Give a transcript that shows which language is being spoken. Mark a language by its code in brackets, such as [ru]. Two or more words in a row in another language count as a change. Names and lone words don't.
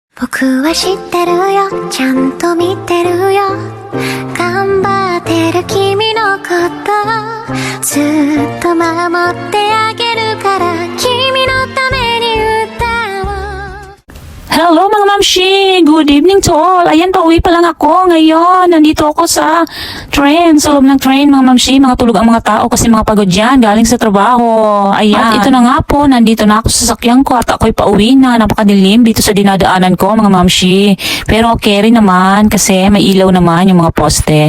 [ja] 僕は知ってるよちゃんと見てるよ頑張ってる君のことずっと守ってあげるから君のために歌おう [tl] Hello mga mamshi! [en] Good evening to all! [tl] Ayan, pauwi pa lang ako ngayon. Nandito ako sa train, sa loob ng train mga mamshi. Mga tulog ang mga tao kasi mga pagod yan, galing sa trabaho. Ayan. At ito na nga po, nandito na ako sa sasakyan ko at ako'y pauwi na. Napakadilim dito sa dinadaanan ko mga mamshi. Pero okay rin naman kasi may ilaw naman yung mga poste.